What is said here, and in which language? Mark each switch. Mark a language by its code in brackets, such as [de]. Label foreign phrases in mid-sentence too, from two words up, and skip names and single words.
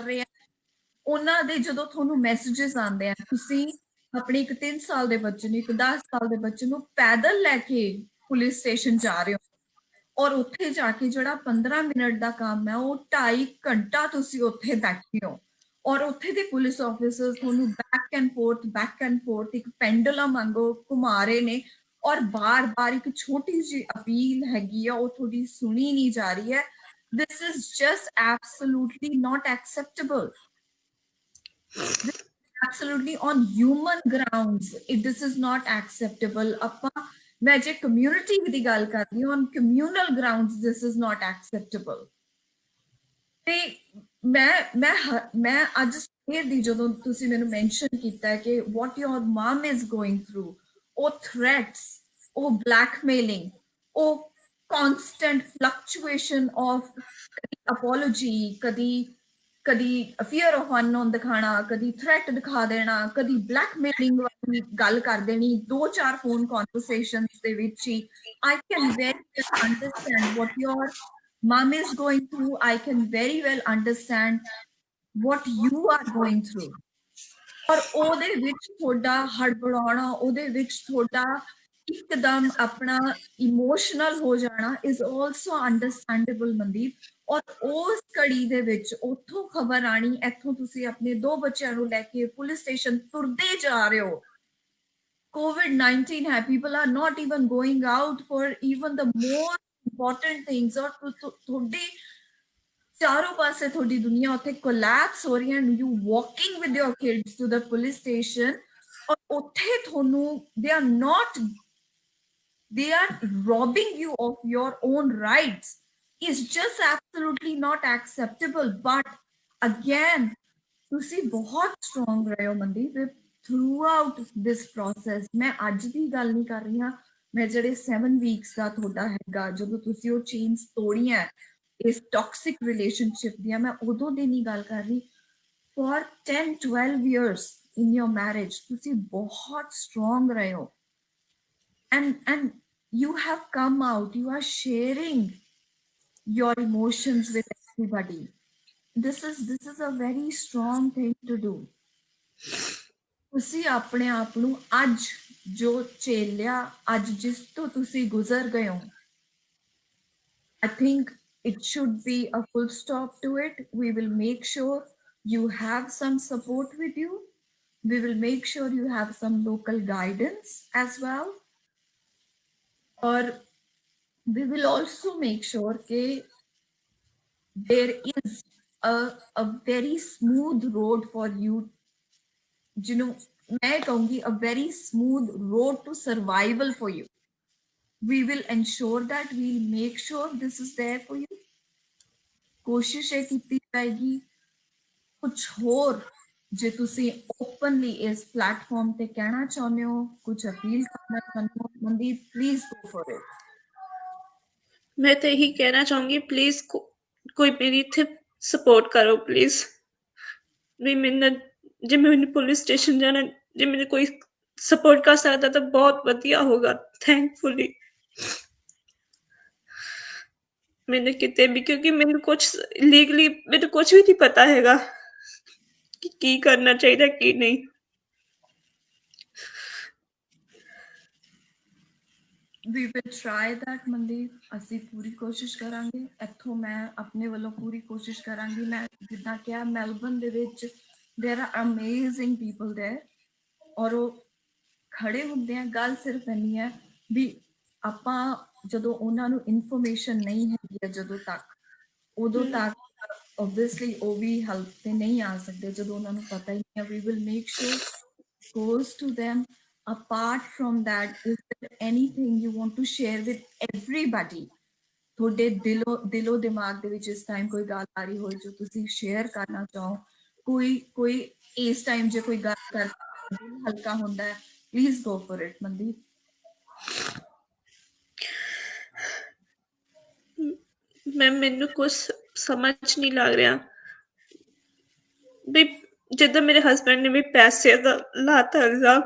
[pa] ਰਹੇ ਆ, ਉਹਨਾਂ ਦੇ ਜਦੋਂ ਤੁਹਾਨੂੰ ਮੈਸੇजेस ਆਉਂਦੇ ਆ, ਤੁਸੀਂ ਆਪਣੇ ਇੱਕ 3 ਸਾਲ ਦੇ ਬੱਚੇ ਨੂੰ, ਇੱਕ 10 ਸਾਲ ਦੇ ਬੱਚੇ ਨੂੰ ਪੈਦਲ ਲੈ ਕੇ [en] police station [pa] ਜਾ ਰਹੇ ਹੋ, ਔਰ ਉੱਥੇ ਜਾ ਕੇ ਜਿਹੜਾ 15 ਮਿੰਟ ਦਾ ਕੰਮ ਹੈ ਉਹ 2.5 ਘੰਟਾ ਤੁਸੀਂ ਉੱਥੇ ਬੈਠੇ ਹੋ, ਔਰ ਉੱਥੇ ਦੇ [en] police officers [pa] ਤੁਹਾਨੂੰ [en] back and forth [pa] ਇੱਕ ਪੈਂਡੂਲਮ ਵਾਂਗੂ ਘੁਮਾ ਰਹੇ ਨੇ, ਔਰ ਬਾਰ-ਬਾਰ ਇੱਕ ਛੋਟੀ ਜਿਹੀ ਅਪੀਲ ਹੈਗੀ ਆ ਉਹ ਤੁਹਾਡੀ ਸੁਣੀ ਨਹੀਂ ਜਾ ਰਹੀ ਹੈ। [en] This is just absolutely not acceptable. This is absolutely on human grounds. This is not acceptable. [pa] ਆਪਾਂ ਮੈਂ ਜੇ ਕਮਿਊਨਿਟੀ ਦੀ ਗੱਲ ਕਰਦੀ ਹਾਂ, [en] on communal grounds this is not acceptable. [pa] ਤੇ ਮੈਂ ਅੱਜ ਸਵੇਰ ਦੀ ਜਦੋਂ ਤੁਸੀਂ ਮੈਨੂੰ ਮੈਂਸ਼ਨ ਕੀਤਾ ਕਿ [en] what your mom is going through, [pa] ਉਹ threats, ਉਹ blackmailing, ਉਹ [en] constant fluctuation of apology, [pa] ਕਦੀ [en] fear of unknown [pa] ਦਿਖਾਣਾ, ਕਦੀ threat ਦਿਖਾ ਦੇਣਾ, ਕਦੀ blackmailing ਵਾਲੀ ਗੱਲ ਕਰ ਦੇਣੀ 2-4 ਫੋਨ conversations ਦੇ ਵਿੱਚ ਹੀ। [en] I can very well understand what your mom is going through. I can very well understand what you are going through. [pa] ਔਰ ਉਹਦੇ ਵਿੱਚ ਤੁਹਾਡਾ ਹੜਬੜਾਉਣਾ, ਉਹਦੇ ਵਿੱਚ ਤੁਹਾਡਾ ਇੱਕਦਮ ਆਪਣਾ ਇਮੋਸ਼ਨਲ ਹੋ ਜਾਣਾ [en] is also understandable, [pa] ਮਨਦੀਪ। ਔਰ ਉਸ ਘੜੀ ਦੇ ਵਿੱਚ ਉੱਥੋਂ ਖਬਰ ਆਣੀ, ਇੱਥੋਂ ਤੁਸੀਂ ਆਪਣੇ 2 ਬੱਚਿਆਂ ਨੂੰ ਲੈ ਕੇ [en] police station [pa] ਤੁਰਦੇ ਜਾ ਰਹੇ ਹੋ। [hi] COVID-19 hai, [en] people are not even going out for even the most important things, [pa] और ਤੁਹਾਡੇ ਚਾਰੋਂ ਪਾਸੇ ਤੁਹਾਡੀ ਦੁਨੀਆ ਉੱਥੇ ਕੋਲੈਪਸ ਹੋ ਰਹੀ ਹੈ, [en] you walking with your kids to the police station, [pa] ਔਰ ਉੱਥੇ ਤੁਹਾਨੂੰ [en] they are robbing you of your own rights, is just absolutely not acceptable. But again, [pa] ਤੁਸੀਂ ਬਹੁਤ ਸਟਰੋਂਗ ਰਹੇ ਹੋ ਮਨਦੀਪ [en] throughout this process. [pa] ਮੈਂ ਅੱਜ ਦੀ ਗੱਲ ਨਹੀਂ ਕਰ ਰਹੀ ਹਾਂ, ਮੈਂ ਜਿਹੜੇ 7 ਵੀਕਸ ਦਾ ਤੁਹਾਡਾ ਹੈਗਾ, ਜਦੋਂ ਤੁਸੀਂ ਉਹ ਚੇਨਸ ਤੋੜੀਆਂ ਇਸ [en] toxic relationship [pa] ਦੀਆਂ, ਮੈਂ ਉਦੋਂ ਦੀ ਨਹੀਂ ਗੱਲ ਕਰ ਰਹੀ। [en] for 10-12 years in your marriage [pa] ਤੁਸੀਂ ਬਹੁਤ ਸਟਰੋਂਗ ਰਹੇ ਹੋ, [en] and you have come out, you are sharing your emotions with everybody. This is a very strong thing to do. [pa] ਤੁਸੀਂ ਆਪਣੇ ਆਪ ਨੂੰ ਅੱਜ ਜੋ ਝੇਲਿਆ, ਅੱਜ ਜਿਸ ਤੋਂ ਤੁਸੀਂ ਗੁਜ਼ਰ ਗਏ ਹੋ, [en] I think it should be a full stop to it. We will make sure you have some support with you. We will make sure you have some local guidance as well. Or we will also make sure that there is a very smooth road for you. You know, [hi] मैं कहूँगी [en] a very smooth road to survival for you. We will ensure that, we'll make sure this is there for you. [pa] ਕੋਸ਼ਿਸ਼ ਇਹ ਕੀਤੀ ਜਾਏਗੀ। ਕੁਝ ਹੋਰ ਜੇ ਤੁਸੀਂ ਓਪਨਲੀ ਇਸ ਪਲੇਟਫਾਰਮ ਤੇ ਕਹਿਣਾ ਚਾਹੁੰਦੇ ਹੋ, ਕੁਝ ਅਪੀਲ ਕਰਨਾ ਚਾਹੁੰਦੇ ਹੋ, ਮਨਦੀਪ [en] please go for it. [pa] ਮੈਂ ਤਾਂ ਇਹੀ ਕਹਿਣਾ ਚਾਹੂੰਗੀ, ਪਲੀਜ਼ ਕੋਈ ਮੇਰੀ ਇੱਥੇ ਸਪੋਰਟ ਕਰੋ ਪਲੀਜ਼। ਵੀ ਮੈਨੂੰ ਜੇ ਮੈਨੂੰ ਪੁਲਿਸ ਸਟੇਸ਼ਨ ਜਾਣਾ, ਜੇ ਮੈਨੂੰ ਕੋਈ ਸਪੋਰਟ ਕਰ ਸਕਦਾ ਤਾਂ ਬਹੁਤ ਵਧੀਆ ਹੋਗਾ। ਥੈਂਕਫੁਲੀ। ਮੈਂਨੇ ਕਿਤੇ ਭੀ, ਕਿਉਂਕਿ ਮੈਂਨੇ ਕੁਛ ਲੀਗਲੀ ਮੈਂਨੇ ਕੁਛ ਭੀ ਨਹੀਂ ਪਤਾ ਹੈਗਾ ਕਿ ਕੀ ਕਰਨਾ ਚਾਹੀਦਾ ਕੀ ਨਹੀਂ। [en] We will try that [pa] ਮਨਦੀਪ, ਅਸੀਂ ਪੂਰੀ ਕੋਸ਼ਿਸ਼ ਕਰਾਂਗੇ। ਇੱਥੋਂ ਮੈਂ ਆਪਣੇ ਵੱਲੋਂ ਪੂਰੀ ਕੋਸ਼ਿਸ਼ ਕਰਾਂਗੀ। ਮੈਂ ਜਿੱਦਾਂ ਕਿਹਾ ਮੈਲਬਨ ਦੇ ਵਿੱਚ [en] there are amazing people there, [pa] ਔਰ ਉਹ ਖੜੇ ਹੁੰਦੇ ਆ। ਗੱਲ ਸਿਰਫ ਇੰਨੀ ਹੈ ਵੀ ਆਪਾਂ ਜਦੋਂ ਉਹਨਾਂ ਨੂੰ ਇਨਫੋਰਮੇਸ਼ਨ ਨਹੀਂ ਹੈਗੀ ਹੈ ਜਦੋਂ ਤੱਕ, ਉਦੋਂ ਤੱਕ ਓਬਵੀਅਸਲੀ ਉਹ ਵੀ ਹੈਲਪ ਤੇ ਨਹੀਂ ਆ ਸਕਦੇ। ਜਦੋਂ ਉਹਨਾਂ ਨੂੰ ਪਤਾ ਹੀ ਨਹੀਂ ਹੈ, [en] We will make sure goes to them. Apart from that, is there anything you want to share with everybody? [pa] ਤੁਹਾਡੇ ਦਿਲੋਂ ਦਿਮਾਗ ਦੇ ਵਿੱਚ ਇਸ ਟਾਈਮ ਕੋਈ ਗੱਲ ਆ ਰਹੀ ਹੋਏ ਜੋ ਤੁਸੀਂ ਸ਼ੇਅਰ ਕਰਨਾ ਚਾਹੋ? ਕੋਈ ਇਸ ਟਾਈਮ ਜੇ ਕੋਈ ਗੱਲ ਕਰ ਦਿਲ ਹਲਕਾ ਹੁੰਦਾ ਹੈ, [en] please go for it [pa] ਮਨਦੀਪ। ਮੈਨੂੰ ਕੁਝ ਸਮਝ ਨਹੀਂ ਲੱਗ ਰਿਹਾ ਵੀ ਜਿੱਦਾਂ ਮੇਰੇ ਹਸਬੈਂਡ ਨੇ ਵੀ ਪੈਸੇ ਦਾ ਲਾਤਾ ਇਲਜ਼ਾਮ।